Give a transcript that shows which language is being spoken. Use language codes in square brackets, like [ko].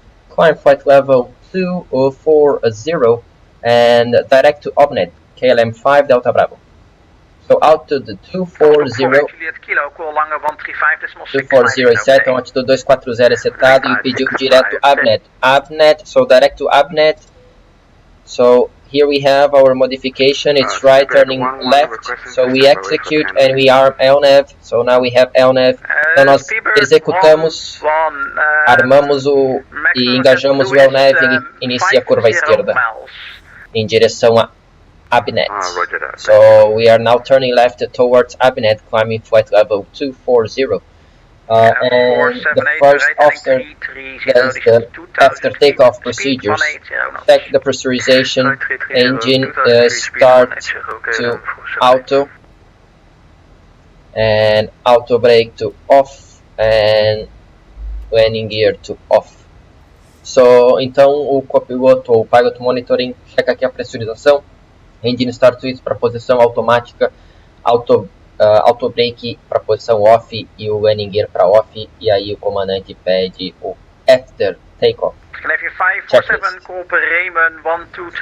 [en] Climb flight level 240 and direct to upnet, KLM 5 Delta Bravo. So out to the 240. [pt] 240 é set, então altitude 240 é setado e pediu direto upnet. [en] Upnet, so direct to upnet. So here we have our modification, it's right turning left, so we execute and we arm LNAV, so now we have LNAV. [pt] Então nós executamos, armamos e engajamos o LNAV, ele inicia a curva à esquerda em direção a Abnet. [en] So we are now turning left towards Abnet, climbing flight level 240. And the first officer does the after takeoff procedures. Check the pressurization, engine start to auto, and auto brake to off, and landing gear to off. [pt] So, então o copiloto ou pilot monitoring checa aqui a pressurização, engine start switch para posição automática, auto brake para posição off e o landing gear para off, e aí o comandante pede o after takeoff checklist.